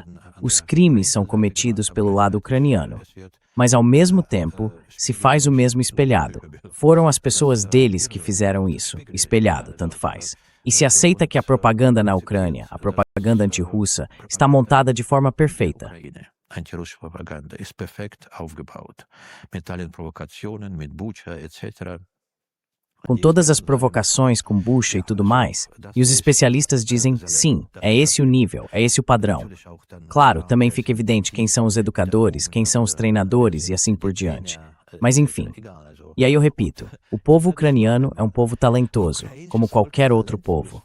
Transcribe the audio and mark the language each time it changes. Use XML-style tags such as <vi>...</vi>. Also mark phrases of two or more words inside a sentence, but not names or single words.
<pt>Os crimes são cometidos pelo lado ucraniano. Mas, ao mesmo tempo, se faz o mesmo espelhado. Foram as pessoas deles que fizeram isso. Espelhado, tanto faz. E se aceita que a propaganda na Ucrânia, a propaganda antirrussa, está montada de forma perfeita.</pt> <de>Antirussische Propaganda ist perfekt aufgebaut. Mit allen Provokationen, mit Bucha, etc.</de> <pt>Com todas as provocações, com bucha e tudo mais, e os especialistas dizem, sim, é esse o nível, é esse o padrão. Claro, também fica evidente quem são os educadores, quem são os treinadores e assim por diante. Mas enfim. E aí eu repito, o povo ucraniano é um povo talentoso, como qualquer outro povo.</pt>